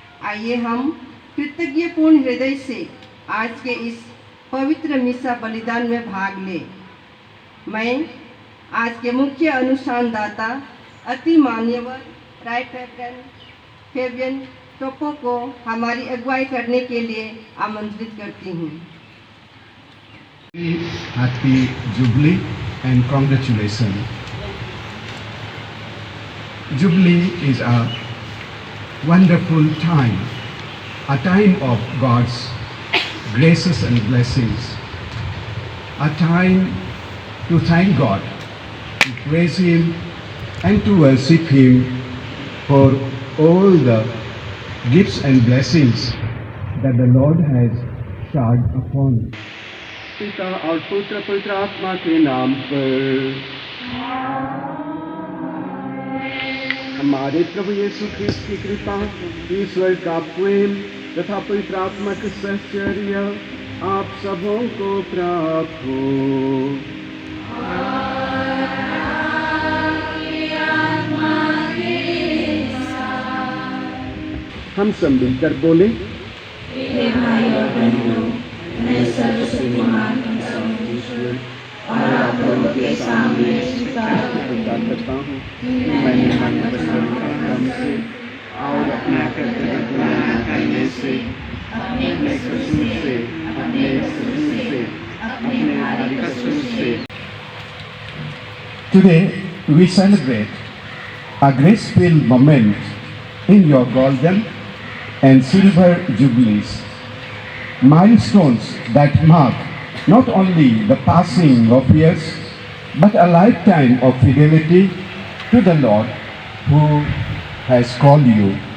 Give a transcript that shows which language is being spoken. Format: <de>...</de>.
<hi>आइए हम कृतज्ञपूर्ण हृदय से आज के इस पवित्र मिसा बलिदान में भाग लें। मैं आज के मुख्य अनुष्ठानदाता अति मान्यवर राइट रेवरेंड फेबियन टोपो को हमारी अगुवाई करने के लिए आमंत्रित करती हूँ।</hi> <en>Happy Jubilee and congratulations. Jubilee is a wonderful time a time of God's graces and blessings, a time to thank God, to praise Him, and to worship Him for all the gifts and blessings that the Lord has showered upon.</en> <hi>पिता और पुत्र पवित्र आत्मा के नाम पर हमारे प्रभु यीशु ख्रिस्त की कृपा, ईश्वर का प्रेम तथा पवित्र आत्मा का सहचर्य आप सबों को प्राप्त हो। हम सब मिलकर बोले, हे भाई और बहनों, मैं सर्वशक्तिमान ईश्वर और आप लोगों के सामने स्वीकार करता हूँ मैंने मन वचन कर्म से और अपना कर्तव्य पूरा करने से, अपने कसूर से, अपने भारी कसूर से।</hi> <en>Today we celebrate a grace-filled moment in your golden and silver jubilees, milestones that mark not only the passing of years but a lifetime of fidelity to the Lord who has called you.</en>